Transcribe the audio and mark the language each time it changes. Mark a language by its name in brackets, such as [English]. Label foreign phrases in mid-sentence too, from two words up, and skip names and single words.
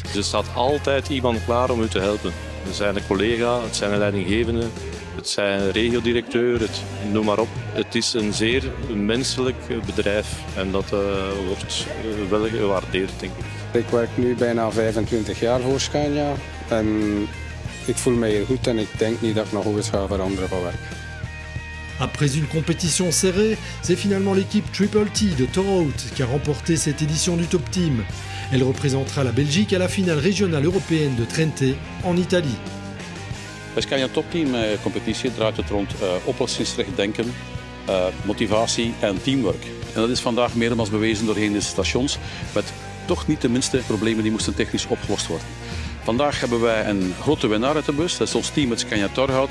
[Dutch] Er staat altijd iemand klaar om u te helpen. Het zijn een collega, het zijn een leidinggevende, het zijn een regiodirecteur, noem maar op. Het is een zeer menselijk bedrijf en dat wordt wel gewaardeerd, denk ik. Ik werk nu bijna 25 jaar voor Scania en ik voel me hier goed en ik denk niet dat ik nog ooit ga veranderen van werk. [French] Après une compétition serrée, c'est finalement l'équipe Triple T de Torhout qui a remporté cette édition du Top Team. Elle représentera la Belgique à la finale régionale européenne de Trente en Italie. [Dutch] Bij Scania Top Team competitie draait het rond oplossingsgericht denken, motivatie en teamwork. En dat is vandaag meermaals bewezen doorheen de stations met toch niet de minste problemen die moesten technisch opgelost worden. Vandaag hebben wij een grote winnaar uit de bus, dat is ons team uit Scania Torhout.